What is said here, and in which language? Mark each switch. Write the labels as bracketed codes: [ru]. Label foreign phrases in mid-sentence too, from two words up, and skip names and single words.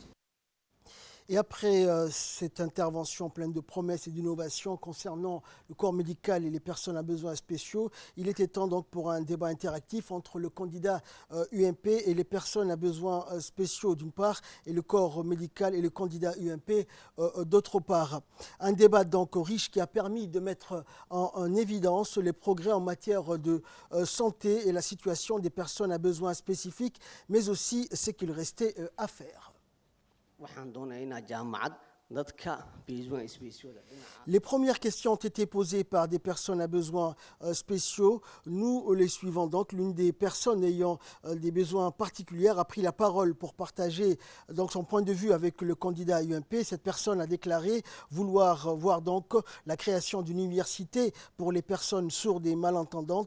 [fr] Et après cette intervention pleine de promesses et d'innovations concernant le corps médical et les personnes à besoins spéciaux, il était temps donc pour un débat interactif entre le candidat UMP et les personnes à besoins spéciaux d'une part et le corps médical et le candidat UMP d'autre part. Un débat donc riche qui a permis de mettre en évidence les progrès en matière de santé et la situation des personnes à besoins spécifiques, mais aussi ce qu'il restait à faire. [so] waxaan doonayaa inaad jaamacad dadka [fr] besoins spéciaux Les premières questions ont été posées par des personnes à besoins spéciaux. Nous les suivons donc. L'une des personnes ayant des besoins particuliers a pris la parole pour partager donc son point de vue avec le candidat UMP. Cette personne a déclaré vouloir voir donc la création d'une université pour les personnes sourdes et malentendantes.